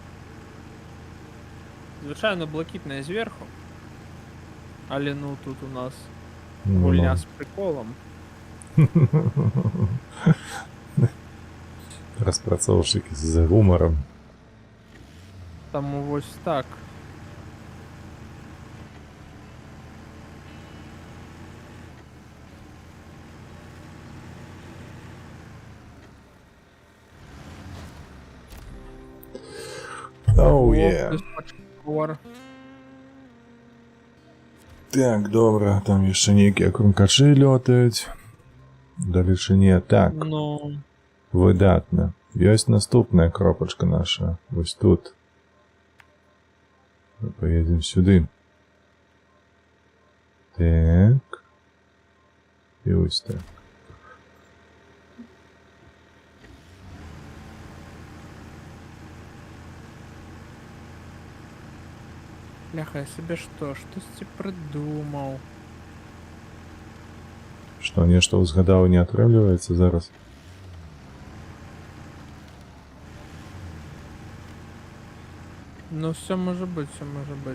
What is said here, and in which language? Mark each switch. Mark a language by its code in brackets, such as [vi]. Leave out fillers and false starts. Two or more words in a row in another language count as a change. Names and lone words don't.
[be] Звычайно блакітная зверху. Але ну тут у нас гульня з приколом. Распрацоўшчыкі з гумаром. Таму вось так. [uk] Оу, О, є. хтось почув. [be] Так, добре, там яшчэ нейкія крумкачы лётаюць. Далечы не так. Ну, Выдатна. Ёсць наступная кропачка наша. Вось тут. Поедем сюды. [uk] Так. І ось так. бляха, я себе штосьці придумав. [be] Што, нешта ўзгадаў не атрымліваецца зараз? [uk] Ну, все може бути, все може бути.